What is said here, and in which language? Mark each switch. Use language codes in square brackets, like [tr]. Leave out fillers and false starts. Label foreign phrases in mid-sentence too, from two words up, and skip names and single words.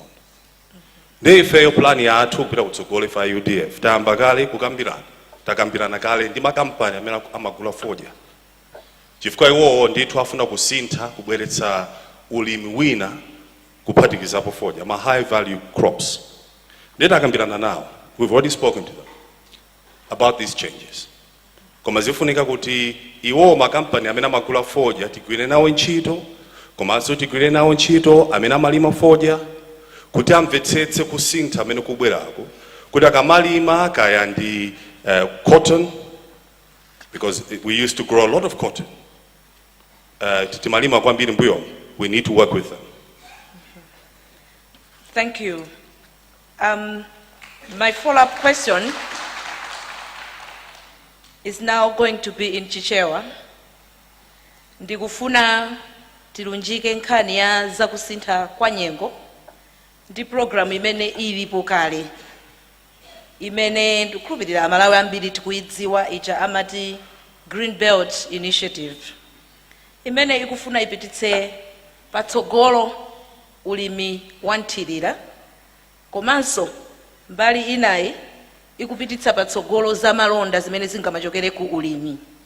[ny] Ndiye ifeyo plani yathu kupita kutsogolo fa UDF tayamba kale kukambirana, takambirana kale ndi makampani amene amagula fodya, chifukwa iwowo ndithu afuna kusintha kubweretsa ulimi wina kuphatikizapo fodya, ma [en] high value crops. [ny] Ndiye takambirana nawo [en] We've already spoken to them about these changes. [ny] Koma zifunika kuti iwo makampani amene amagula fodya tigwire nawo ntchito, komanso tigwire nawo ntchito amene amalima fodya kuti amvetsetse kusintha amene kubwerako, kuti akamalima kaya ndi cotton, [en] because we used to grow a lot of cotton. [ny] Timalima kwambiri mbuyo, [en] we need to work with them. Thank you. My follow-up question is now going to be in Chichewa. [ny] Ndikufuna tilunjike nkhani ya zakusintha kwa nyengo ndi program imene ilipo kale, imene ndikukhulupirira Amalawi ambiri tikuidziwa ija amati Green Belt Initiative, imene ikufuna ipititse patsogolo ulimi wanthirira, komanso mbali inayi ikupititsa patsogolo za malonda zimene zingamachokere ku ulimi,